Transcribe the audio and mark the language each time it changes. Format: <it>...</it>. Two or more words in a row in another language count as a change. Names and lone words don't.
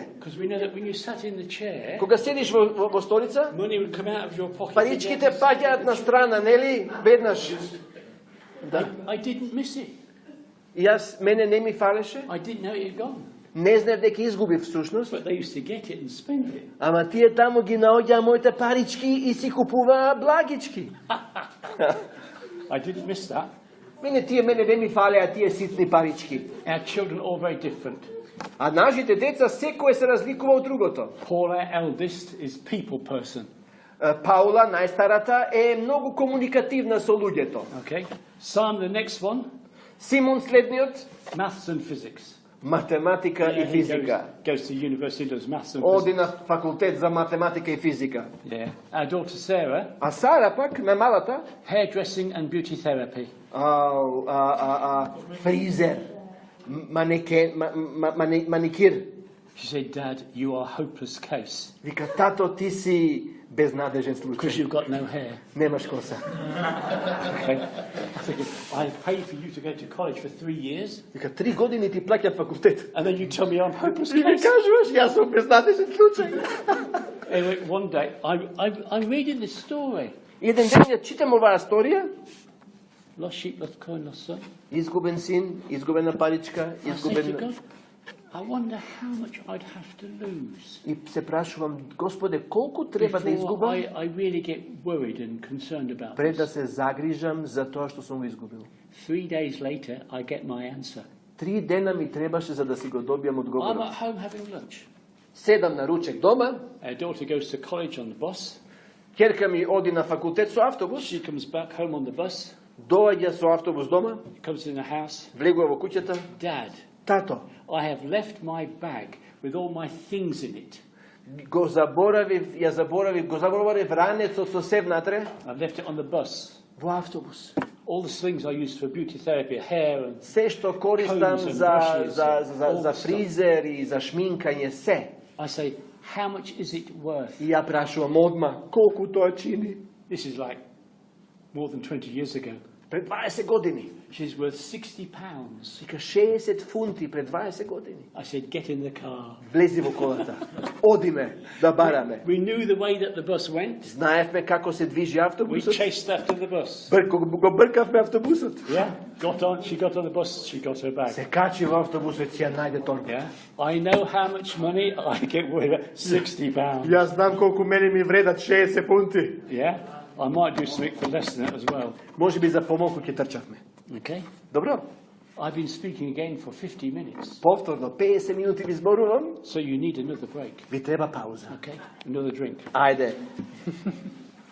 <en>Because we know that when you sat in the chair,</en> <mk>Кога седиш во столица,</mk> <en>money would come out of your pocket.</en> <mk>паричките паѓаат на страна, нели? Веднаш. Да.</mk> <en>I didn't miss it.</en> <mk>И јас, мене не ми фалеше.</mk> <en>I didn't know it had gone.</en> <mk>Не знаев дека изгубив всушност.</mk> <en>But they used to get it and spend it.</en> <mk>Ама тие таму ги наоѓаа моите парички и си купуваа благички.</mk> <en>I didn't miss that.</en> <mk>Мене не ми фалеа тие ситни парички.</mk> <en>Our children are all very different.</en> <mk>А нашите деца секој се разликува од другото.</mk> <en>Paul, our eldest, is people person.</en> <mk>Паула, најстарата, е многу комуникативна со луѓето.</mk> <en>Okay? Sam, the next one,</en> <mk>Симон следниот,</mk> <en>maths and physics.</en> <mk>математика и</mk> <en>He</en> <mk>физика.</mk> <en>goes to university, does maths and physics.</en> <mk>Оди на факултет за математика и физика.</mk> <en>Yeah. Our daughter Sarah,</en> <mk>А Сара пак, најмалата,</mk> <en>hairdressing and beauty therapy.</en> <mk>фризер, маникир.</mk> <en>She said, Dad, you are a hopeless case</en> <mk>Вика, тато, ти си безнадежен</mk> <en>because</en> <mk>случај.</mk> <en>you've got no hair.</en> <mk>Немаш коса.</mk> <en>Okay? I think, I paid for you to go to college for 3 years,</en> <mk>Вика, 3 години ти плаќам факултет.</mk> <en>and then you tell me I'm a hopeless</en> <mk>И ми</mk> <en>case.</en> <mk>кажуваш, јас сум безнадежен случај.</mk> <en>Anyway, one day, I'm reading this story.</en> <mk>Еден ден ја читам оваа сторија.</mk> <en>Lost sheep, lost coin, lost son.</en> <mk>Изгубен син, изгубена паричка,</mk> <en>I say to</en> <mk>изгубен...</mk> <en>God, I wonder how much I'd have to lose</en> <mk>И се прашувам, Господе, колку треба да</mk> <en>before</en> <mk>изгубам</mk> <en>I really get worried and concerned about</en> <mk>пред да</mk> <en>this.</en> <mk>се загрижам за тоа што сум го изгубил.</mk> <en>3 days later, I get my answer.</en> <mk>3 дена ми требаше за да си го добијам</mk> <en>I'm</en> <mk>одговорот.</mk> <en>at home having lunch.</en> <mk>Седам на ручек дома,</mk> <en>Our daughter goes to college on the bus.</en> <mk>ќерка ми оди на факултет со автобус,</mk> <en>She comes back home on the bus,</en> <mk>доаѓа со автобус дома,</mk> <en>comes in the house.</en> <mk>влегува во куќата.</mk> <en>Dad,</en> <mk>Тато,</mk> <en>I have left my bag with all my things in it.</en> <mk>го заборавив ранецот со се внатре</mk> <en>I've left it on the bus.</en> <mk>во автобус.</mk> <en>All the things I used for beauty therapy, hair and...</en> <mk>Се што користам</mk> <en>Combs and</en> <mk>за</mk> <en>brushes,</en> <mk>за</mk> <en>all</en> <mk>фризер и за шминкање, се.</mk> <en>I say, how much is it worth?</en> <mk>И ја прашувам одма, колку тоа чини?</mk> <en>This is like more than 20 years ago.</en> <mk>Пред 20 години.</mk> <en>She's worth £60.</en> <mk>Вика 60 фунти пред 20 години.</mk> <en>I said, get in the car.</en> <mk>Влези во колата. Одиме да бараме.</mk> <en>We knew the way that the bus went.</en> <mk>Знаевме како се движи</mk> <en>We</en> <mk>автобусот.</mk> <en>chased after the bus.</en> <mk>Го бркавме автобусот.</mk> <en>Yeah, she got on the bus, she got her bag.</en> <mk>Се качи во автобусот, си ја најде торба.</mk> <en>Yeah, I know how much money I get with it, £60.</en> <mk>Јас знам колку мене ми вредат 60 фунти.</mk> <en>Yeah, I might do something for less than that as well.</en> <mk>Може би за помалку ќе трчавме.</mk> <en>Okay?</en> <mk>Dobro?</mk> <en>I've been speaking again for 50 minutes.</en> <mk>Повторно, 50 минути ви зборувам,</mk> <en>So you need another break.</en> <mk>ви треба пауза.</mk> <en>Okay? Another drink.</en> <mk>Ajde.</mk>